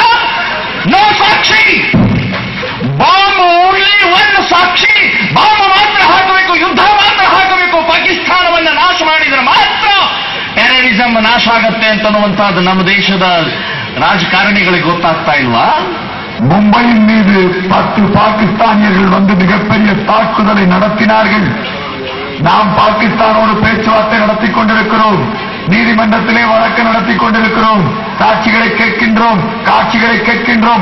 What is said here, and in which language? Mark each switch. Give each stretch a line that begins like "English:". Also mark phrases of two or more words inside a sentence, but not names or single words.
Kannada: ನೋ ಸಾಕ್ಷಿ.
English: bomb only
Kannada: ಒಂದು ಸಾಕ್ಷಿ. ಬಾಂಬ್ ಮಾತ್ರ ಹಾಕಬೇಕು, ಯುದ್ಧ ಮಾತ್ರ ಹಾಕಬೇಕು. ಪಾಕಿಸ್ತಾನವನ್ನು ನಾಶ ಮಾಡಿದ್ರೆ ಮಾತ್ರ ಟೆರರಿಸಂ ನಾಶ ಆಗತ್ತೆ ಅಂತನ್ನುವಂತಹದ್ದು ನಮ್ಮ ದೇಶದ ರಾಜಕಾರಣಿಗಳಿಗೆ ಗೊತ್ತಾಗ್ತಾ ಇಲ್ವಾ?
Tamil: மும்பையின் மீது 10 பாகிஸ்தானியர்கள் வந்து மிகப்பெரிய தாக்குதலை நடத்தினார்கள். நாம் பாகிஸ்தானோடு பேச்சுவார்த்தை நடத்திக் கொண்டிருக்கிறோம், நீதிமன்றத்திலே வழக்கு நடத்திக் கொண்டிருக்கிறோம், சாட்சிகளை கேட்கின்றோம், காட்சிகளை கேட்கின்றோம்.